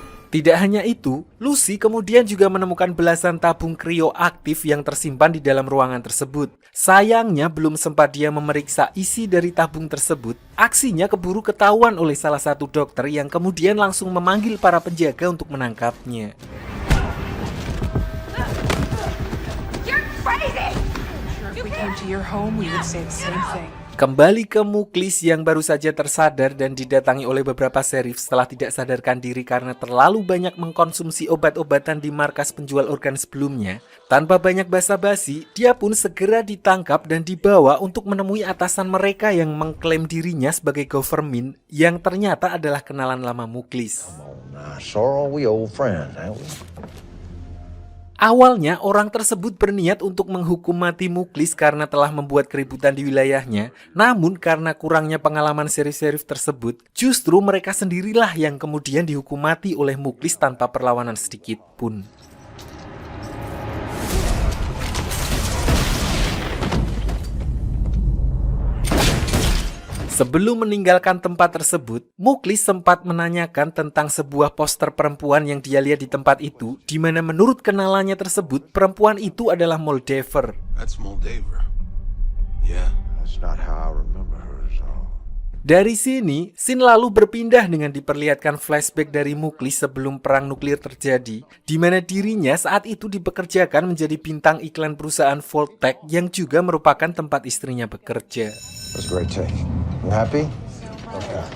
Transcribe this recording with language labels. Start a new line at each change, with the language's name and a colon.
Indonesian: Tidak hanya itu, Lucy kemudian juga menemukan belasan tabung krioaktif yang tersimpan di dalam ruangan tersebut. Sayangnya belum sempat dia memeriksa isi dari tabung tersebut, aksinya keburu ketahuan oleh salah satu dokter yang kemudian langsung memanggil para penjaga untuk menangkapnya.
English: You're crazy! If we came to your home, we would say the same thing.
Indonesian: Kembali ke Muklis yang baru saja tersadar dan didatangi oleh beberapa sheriff setelah tidak sadarkan diri karena terlalu banyak mengkonsumsi obat-obatan di markas penjual organ sebelumnya. Tanpa banyak basa-basi, dia pun segera ditangkap dan dibawa untuk menemui atasan mereka yang mengklaim dirinya sebagai government yang ternyata adalah kenalan lama Muklis.
English: Sorrel, we old friends, ain't we?
Indonesian: Awalnya orang tersebut berniat untuk menghukum mati Muklis karena telah membuat keributan di wilayahnya. Namun karena kurangnya pengalaman sheriff-sheriff tersebut, justru mereka sendirilah yang kemudian dihukum mati oleh Muklis tanpa perlawanan sedikit pun. Sebelum meninggalkan tempat tersebut, Muklis sempat menanyakan tentang sebuah poster perempuan yang dia lihat di tempat itu, di mana menurut kenalannya tersebut, perempuan itu adalah Moldaver.
English: That's Moldaver. Yeah, that's not how I remember her at all.
Indonesian: Dari sini, scene lalu berpindah dengan diperlihatkan flashback dari Muklis sebelum perang nuklir terjadi, di mana dirinya saat itu dipekerjakan menjadi bintang iklan perusahaan Voltec yang juga merupakan tempat istrinya bekerja.
English: That's a great take. You happy? Okay.